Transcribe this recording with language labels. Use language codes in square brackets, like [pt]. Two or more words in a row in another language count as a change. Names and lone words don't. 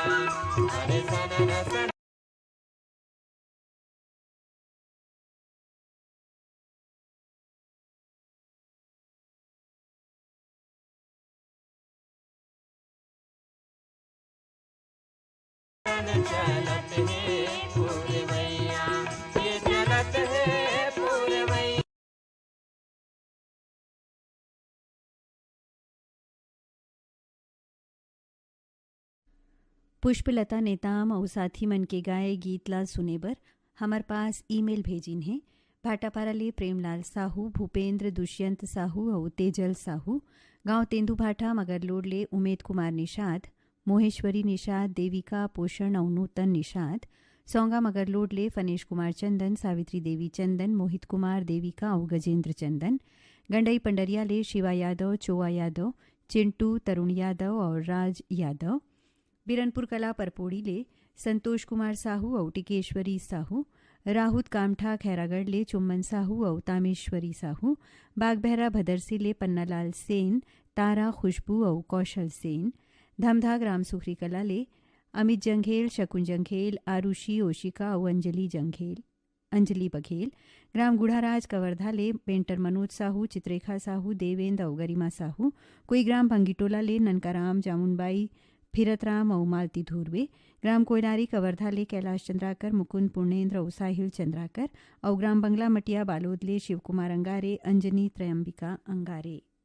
[hne] अरे सनन सनन चलत है फूलवैया। ये चलत है फूलवैया। पुष्पलता नेताम और साथी मन के गाए गीत ला सुने बर हमार पास ईमेल भेजिन है। भाटापारा ले प्रेमलाल साहू, भूपेंद्र दुष्यंत साहू और तेजल साहू। गांव तेंदुभाटा मगरलोड ले उमेद कुमार निषाद, मोहेश्वरी निषाद, देविका पोषण और नूतन निषाद। सौंगा मगरलोड ले फनेश कुमार चंदन, सावित्री देवी चंदन, मोहित कुमार, देविका और गजेंद्र चंदन। गंडई पंडरिया ले शिवा यादव, चोआ यादव, चिंटू, तरुण यादव और राज यादव। बिरनपुर कला परपोड़ी ले संतोष कुमार साहू और टिकेश्वरी साहू। राहुत कामठा खैरागढ़ ले चुम्बन साहू और तामेश्वरी साहू। बागबहरा भदरसी ले पन्नालाल सेन, तारा, खुशबू और कौशल सेन। धमधा ग्राम सुखरी कला ले अमित जंघेल, शकुन जंघेल, आरुषि, ओशिका और अंजलि बघेल। ग्राम गुढ़ाराज कवर्धा ले पेंटर मनोज साहू, चित्रेखा साहू, देवेंद्र और गरिमा साहू। कोई ग्राम भंगीटोला ले ननकाराम, जामुनबाई, फिरतराम और मालती धूर्वे। ग्राम कोयलारी कवर्धा ले कैलाश चंद्राकर, मुकुंद पूर्णेन्द्र और साहिल चंद्राकर। और ग्राम बंगला मटिया बालोद ले शिव कुमार अंगारे, अंजनी त्रयंबिका अंगारे।